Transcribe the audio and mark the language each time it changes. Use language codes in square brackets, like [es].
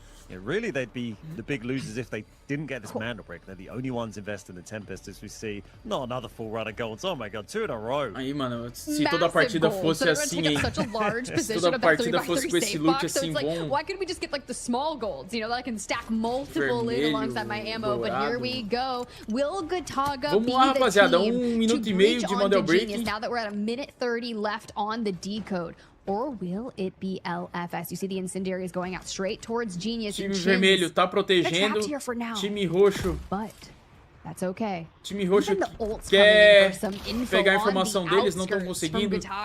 [en] Yeah, really, they'd be the big losers if they didn't get this Mandel Break. They're the only ones invested in the Tempest, as we see. Not another full run of golds. Oh my god, 2 in a row. [pt] Aí, mano, se toda a partida fosse assim, hein? Se toda a partida fosse com esse loot assim bom. [en] Why couldn't we just get like the small golds? You know, that I can stack multiple in alongside my ammo. But here we go. Will Gataga [pt] Vamos [en] be [pt] lá, rapaziada, [en] the team [pt] minuto e meio de Mandel Break. [en] Now that we're at a minute 30 left on the decode? Or will it be LFS? You see the incendiaries going out straight towards Genius. [pt] Time vermelho tá protegendo. Time roxo. [en] But that's okay. [pt] Time roxo quer pegar a informação deles, não estão conseguindo.